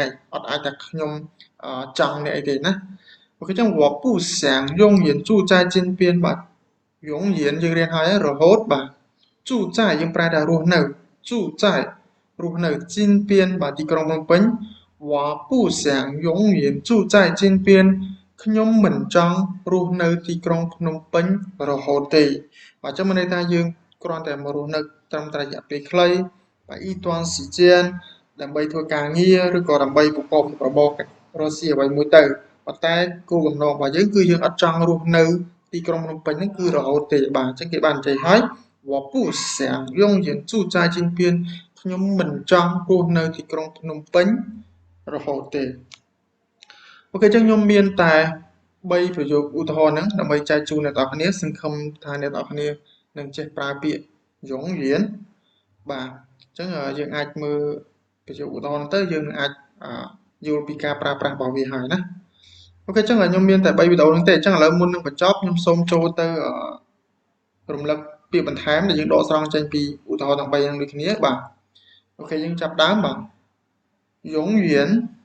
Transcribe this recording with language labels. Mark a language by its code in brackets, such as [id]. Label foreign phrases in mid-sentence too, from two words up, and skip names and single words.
[km] ងអត់អាចថាខ្ញុំចង់នេះអីទេណាអូខេអញ្ចឹង [zh] 我不想永远住在金边 [km] បាទ永远យើងរៀនហើយរហូតបាទ [zh] 住在 [km] យើងប្រើថារស់នៅ [zh] 住在 [km] រស់នៅ金边បាទទីក្រុងភ្នំពេញ [zh] 我不想永远住在金边 [km] ខ្ញុំមិនចង់រ ស់នៅទីក្រុងភ្នំពេញរហូតទេបាទអញ្ចឹងមានន័យថាយើងគ្រាន់តែមករស់នៅត្រឹមតែរយៈពេលខ្លីបាទ [zh] 一段时间 [km] ដើម្បីធ្វើការងារឬក៏ដើម្បីប្រកបរបររកស៊ីអ្វីមួយទៅប៉ុន្តែគោ លបំណងរបស់យើងគឺយើងអត់ចង់រស់នៅទីក្រុងភ្នំពេញហ្នឹងគឺរហូតទេបាទអញ្ចឹងគេបាននិយាយហើយ [zh] 我不想永远住在金边 [km] ខ្ញុំមិនចង់ រស់នៅទីក្រុងភ្នំពេញរហូតទេអូខេអញ្ចឹងខ្ញុំមានតែ3ប្រយោគឧទាហរណ៍ហ្នឹងដើម្បីចែកជូនអ្នកនរ គ្នាសង្ឃឹមថាអ្នកនរគ្នានឹងចេះប្រើពាក្យយងរៀនបាទអញ្ចឹងយើងអាចមើលប្រយោគឧទាហរណ៍ទៅយើងនឹងអាចយល់ពីការប្រើប្រាស់របស់វាហើយណាអូខេអញ្ចឹងខ្ញុំមានតែ3វីដេអូហ្នឹងទេអញ្ចឹងឥឡូវមុននឹងបញ្ចប់ខ្ញុំសូមចូលទៅរំលឹកពាក្យបន្ថែមដែលយើងដកស្រង់ចេញពីឧទាហរណ៍ទាំង3ហ្នឹងដូចគ្នាបាទអូខេយើងចាប់ដើមបាទយងរៀន